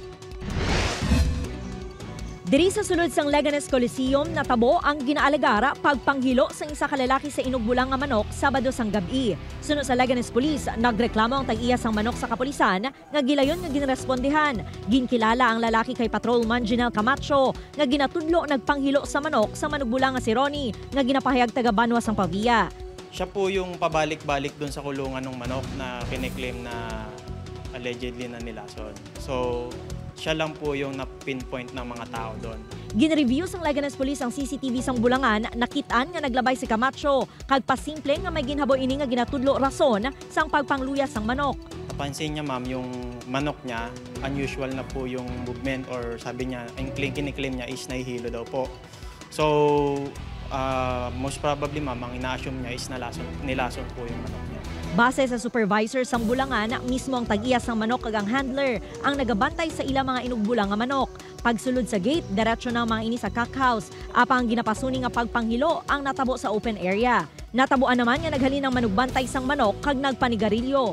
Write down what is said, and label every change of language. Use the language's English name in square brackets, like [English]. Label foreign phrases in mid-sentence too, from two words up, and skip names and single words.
[Hiligaynon] Diri sa sulod sang Leganes Coliseum natabo ang ginaalegara pagpanghilo sa isa ka lalaki sa inugbulang nga manok Sabado sang gabi. Sunod sa Leganes Police, nagreklamo ang tag-iya sang manok sa kapulisan nga gilayon nga ginrespondihan. Ginkilala ang lalaki kay Patrolman Janelle Camacho nga ginatudlo nagpanghilo sa manok sa manugbulang nga si Ronnie nga ginapahayag taga Banwa sang Pavia. [Filipino] Siya po yung pabalik-balik doon sa kulungan ng manok na kiniklaim na allegedly na nilason. So, siya lang po yung na-pinpoint ng mga tao doon. [Hiligaynon] Ginreview sang Leganes Police ang CCTV sang Bulangan, nakitaan nga naglabay si Camacho, kag pasimple nga may ginhaboy ini nga ginatudlo rason sang pagpangluyas sang manok. [Filipino] Napansin niya ma'am, yung manok niya, unusual na po yung movement or sabi niya, ang kiniklaim niya is nahihilo daw po. So, [English] most probably [Filipino] ma'am, ang ina-assume niya is nilason po yung manok niya. [Hiligaynon] Base sa supervisor sang Bulangan, mismo ang tag-iya sang manok kag ang handler ang nagabantay sa ilang mga inugbulang nga manok. Pagsulod sa gate, diretso na ang mga ini sa cockhouse. Apang ginapasuni nga pagpanghilo ang natabo sa [English] open area. [Hiligaynon] Natabuan naman nga naghalin ng manugbantay sang manok kag nagpanigarilyo.